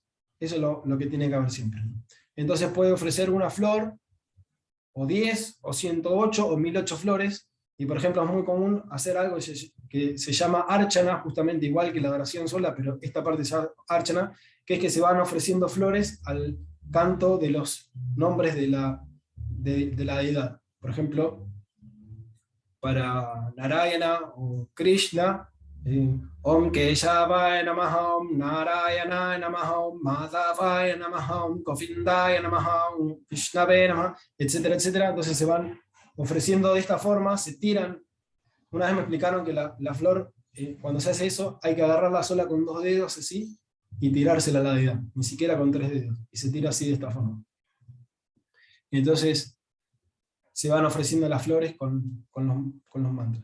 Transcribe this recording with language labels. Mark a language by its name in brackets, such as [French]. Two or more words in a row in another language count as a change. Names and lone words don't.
[Spanish] Eso es lo que tiene que haber siempre, ¿no? Entonces puede ofrecer una flor, o 10, o 108, o 1008 flores, y por ejemplo es muy común hacer algo que se llama archana, justamente igual que la adoración sola, pero esta parte se llama archana, que es que se van ofreciendo flores al canto de los nombres de la deidad. Por ejemplo, para Narayana o Krishna, [Sanskrit] Om Keshavaya Namaha, Om Narayana Namaha, Om Madhavaya Namaha, Om Govindaya Namaha, Om Vishnave Namaha, [Spanish] etcétera, etcétera. Entonces se van ofreciendo de esta forma, se tiran. Una vez me explicaron que la flor, cuando se hace eso, hay que agarrarla sola con 2 dedos así y tirársela a la deidad, ni siquiera con 3 dedos, y se tira así de esta forma. Entonces se van ofreciendo las flores con los mantras.